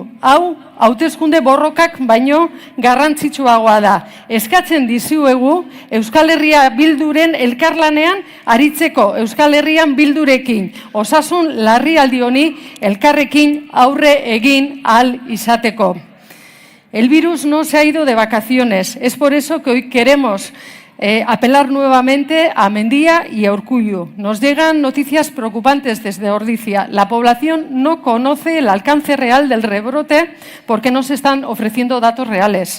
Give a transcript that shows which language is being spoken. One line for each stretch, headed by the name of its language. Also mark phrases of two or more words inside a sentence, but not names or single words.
Basque: Hau, hauteskunde borrokak baino garrantzitsuagoa da. Eskatzen dizuegu Euskal Herria Bilduren elkarlanean aritzeko Euskal Herrian Bildurekin. Osasun larrialdi honi elkarrekin aurre egin ahal izateko.
Spanish: El virus no se ha ido de vacaciones. Es por eso que hoy queremos apelar nuevamente a Mendia y a Urkullu. Nos llegan noticias preocupantes desde Ordizia. La población no conoce el alcance real del rebrote porque no se están ofreciendo datos reales.